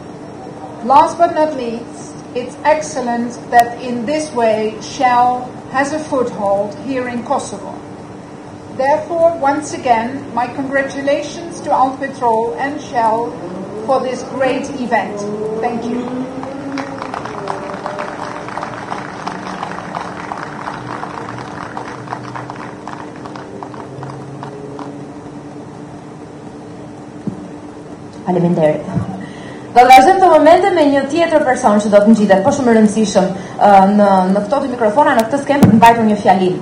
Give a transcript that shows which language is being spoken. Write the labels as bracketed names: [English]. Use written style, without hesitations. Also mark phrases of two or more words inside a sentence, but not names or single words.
[English] Last but not least, it's excellent that in this way Shell has a foothold here in Kosovo. Therefore, once again, my congratulations to Petrol and Shell for this great event. Thank you. [Albanian] Faleminderit. Do të vazhdojmë të momente me një tjetër person që do të ngjitet, po shumë rëndësishëm në këto dy mikrofona, në këtë skemë për të mbajtur një fjalim.